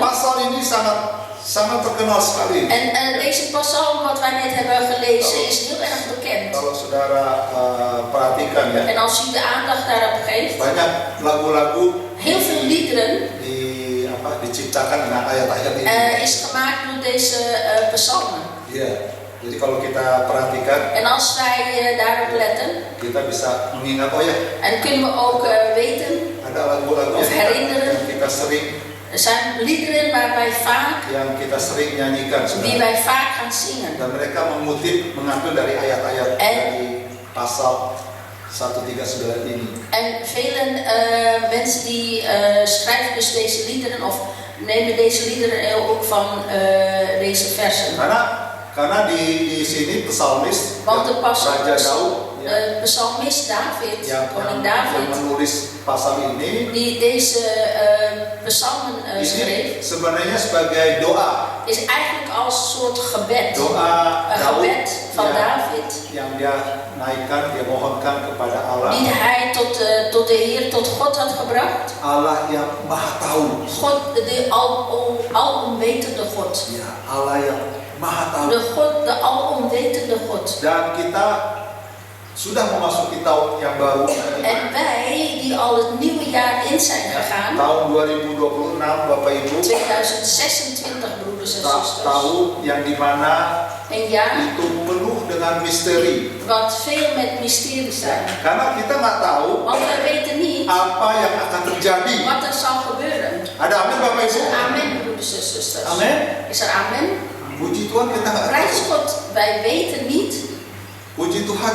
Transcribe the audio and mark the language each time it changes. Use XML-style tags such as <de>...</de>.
<id>pasal ini sangat terkenal sekali.</id> <nl>En deze psalm wat wij net hebben gelezen is heel erg bekend.</nl> <id>Kalau saudara perhatikan ya,</id> <nl>En als u de aandacht daarop geeft,</nl> <id>banyak lagu-lagu</id> <nl>heel veel liederen</nl> <id>diciptakan dengan ayat-ayat ini.</id> <nl>is gemaakt door deze psalmen.</nl> <id>Iya. Jadi kalau kita perhatikan,</id> <nl>En als wij daarop letten,</nl> <id>kita bisa mengingat, oh ya,</id> <nl>en kunnen we ook weten,</nl> <id>ada lagu-lagu</id> <nl>of herinneren.</nl> <id>yang kita sering,</id> <nl>Er zijn liederen waar wij vaak,</nl> <id>yang kita sering nyanyikan,</id> <nl>die</nl> <id>saudara.</id> <nl>wij vaak gaan zingen.</nl> <id>Dan mereka mengambil dari ayat-ayat dari pasal 139 ini.</id> <nl>En vele mensen die schrijven dus deze liederen of nemen deze liederen ook van deze versen.</nl> <id>Karena di sini psalmis,</id> <nl>Want de</nl> <id>Raja Daud,</id> <nl>psalmist David, koning David,</nl> <id>menulis pasal ini,</id> <nl>die deze psalmen schreef,</nl> <id>ini sebenarnya sebagai doa.</id> <nl>is eigenlijk als een soort gebed.</nl> <id>Doa</id> <nl>Een</nl> <id>Daud</id> <nl>gebed van David.</nl> <id>yang dia naikkan, dia mohonkan kepada Allah.</id> <nl>Die hij tot de Heer, tot God had gebracht.</nl> <id>Allah yang maha tahu.</id> <nl>God, de alomwetende God.</nl> <id>Ya, Allah yang maha tahu.</id> <nl>De alomwetende God.</nl> <id>Dan kita sudah memasuki tahun yang baru.</id> <nl>En wij die al het nieuwe jaar in zijn gegaan,</nl> <id>Tahun 2026, Bapak Ibu.</id> <nl>2026 broeders en zusters.</nl> <id>Tahun yang dimana</id> <nl>Een jaar</nl> <id>itu penuh dengan misteri.</id> <nl>wat veel met mysterie zijn.</nl> <id>Karena kita nggak tahu</id> <nl>Want wij weten niet</nl> <id>apa yang akan terjadi.</id> <nl>wat er zal gebeuren.</nl> <id>Ada amin, Bapak</id> <nl>Is</nl> <id>Ibu?</id> <nl>er amen broeders en zusters?</nl> <id>Amin.</id> <nl>Is er amen?</nl> <id>Puji Tuhan, kita nggak</id> <nl>Prijs</nl> <id>tahu.</id> <nl>God, wij weten niet.</nl> <id>Puji Tuhan,</id>